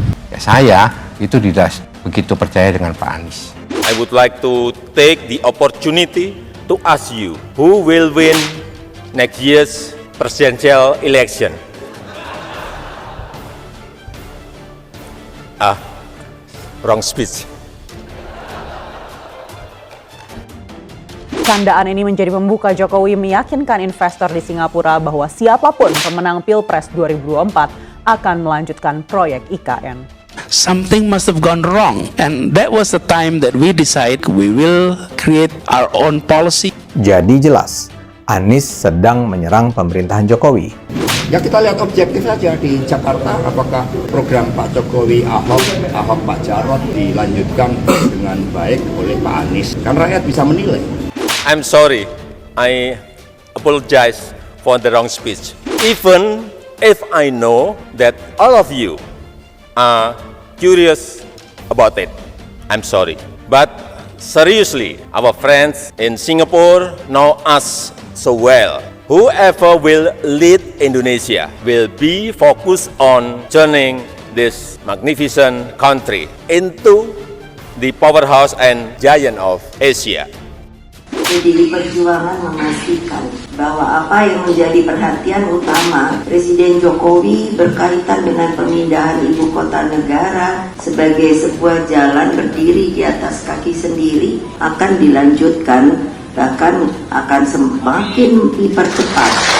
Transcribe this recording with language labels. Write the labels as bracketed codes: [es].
[id] Ya, saya itu tidak begitu percaya dengan Pak Anies. [en] I would like to take the opportunity to ask you, who will win next year's presidential election? Wrong speech. [id] Candaan ini menjadi pembuka Jokowi meyakinkan investor di Singapura bahwa siapapun pemenang Pilpres 2024 akan melanjutkan proyek IKN. [en] Something must have gone wrong. And that was the time that we decide we will create our own policy. [id] Jadi jelas, Anies sedang menyerang pemerintahan Jokowi. Ya kita lihat objektif saja di Jakarta, apakah program Pak Jokowi, Ahok Pak Jarot dilanjutkan dengan baik oleh Pak Anies. Kan rakyat bisa menilai. [en] I'm sorry, I apologize for the wrong speech. Even if I know that all of you are curious about it, I'm sorry. But seriously, our friends in Singapore know us so well. Whoever will lead Indonesia will be focused on turning this magnificent country into the powerhouse and giant of Asia. [id] PDI Perjuangan memastikan bahwa apa yang menjadi perhatian utama Presiden Jokowi berkaitan dengan pemindahan ibu kota negara sebagai sebuah jalan berdiri di atas kaki sendiri akan dilanjutkan, bahkan akan semakin dipercepat.